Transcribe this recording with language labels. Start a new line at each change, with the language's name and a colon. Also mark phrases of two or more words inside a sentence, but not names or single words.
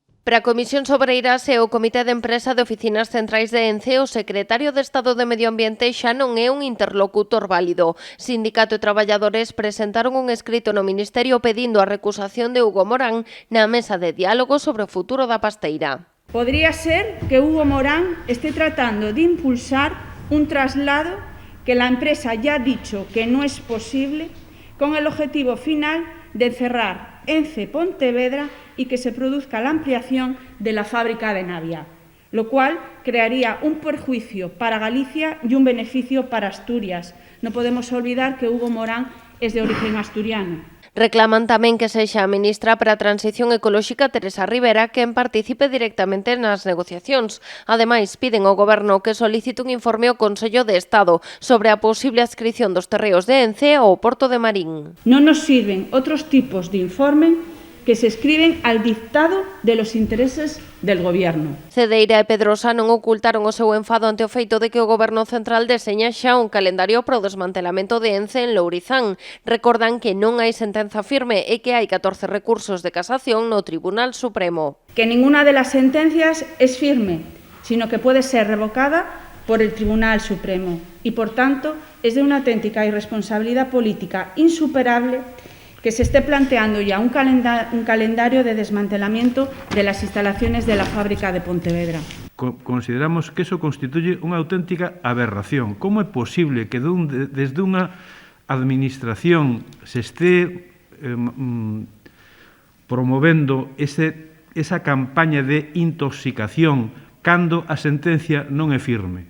Galician: Para a Comisión sobre Eiras e o Comité de Empresa de Oficinas Centrais de ENCE, o secretario de Estado de Medio Ambiente xa non é un interlocutor válido. Sindicato e traballadores presentaron un escrito no Ministerio pedindo a recusación de Hugo Morán na mesa de diálogo sobre o futuro da pasteira.
Spanish: Podría ser que Hugo Morán esté tratando de impulsar un traslado que la empresa ya ha dicho que no es posible, con el objetivo final de cerrar ENCE Pontevedra y que se produzca la ampliación de la fábrica de Navia, lo cual crearía un perjuicio para Galicia y un beneficio para Asturias. No podemos olvidar que Hugo Morán es de origen asturiano.
Galician: Reclaman tamén que sexa a ministra para a Transición Ecolóxica, Teresa Rivera, quen participe directamente nas negociacións. Ademais, piden ao Goberno que solicite un informe ao Consello de Estado sobre a posible adscrición dos terreos de Ence ao Porto de Marín.
Spanish: No nos sirven otros tipos de informe que se escriben al dictado de los intereses del Gobierno.
Galician: Cedeira e Pedrosa non ocultaron o seu enfado ante o feito de que o Goberno Central deseña xa un calendario para o desmantelamento de Ence en Lourizán. Recordan que non hai sentenza firme e que hai 14 recursos de casación no Tribunal Supremo.
Spanish: Que ninguna de las sentencias es firme, sino que puede ser revocada por el Tribunal Supremo y, por tanto, es de una auténtica irresponsabilidad política insuperable que se esté planteando ya un calendario de desmantelamiento de las instalaciones de la fábrica de Pontevedra. Consideramos que eso constituye unha auténtica aberración.
Galician: Como é posible que desde unha administración se esté promovendo esa campaña de intoxicación cando a sentencia non é firme?